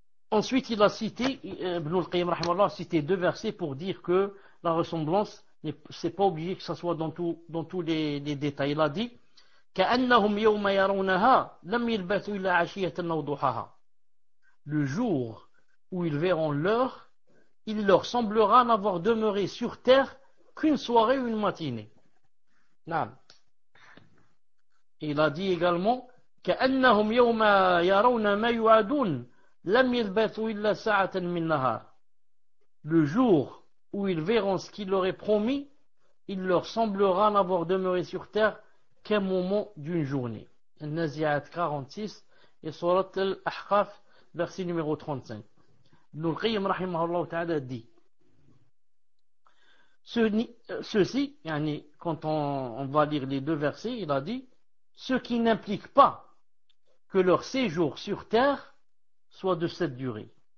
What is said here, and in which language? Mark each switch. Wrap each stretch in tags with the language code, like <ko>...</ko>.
<fr>Ensuite, il a cité, Ibn al-Qayyim rahimahullah a cité 2 versets pour dire que la ressemblance, c'est pas obligé que ça soit dans tous les détails. Il a dit</fr> <ar>كأنهم يوم يرونها لم يلبثوا إلا عشية أو ضحاها.</ar> <fr>Le jour où ils verront l'heure, il leur semblera n'avoir demeuré sur terre qu'une soirée ou une matinée. Non. Il a dit également</fr> <ar>كأنهم يوم يرون ما يوعدون لم يلبثوا إلا ساعة من نهار.</ar> <fr>Le jour où ils verront ce qu'il leur est promis, il leur semblera n'avoir demeuré sur terre qu'un moment d'une journée. Al-Nazi'at 46 et Surat Al-Ahqaf, verset numéro 35. Ibn al-Qayyim rahimahullah ta'ala dit ceci, quand on va lire les 2 versets, il a dit ce qui n'implique pas que leur séjour sur terre soit de cette durée.</fr>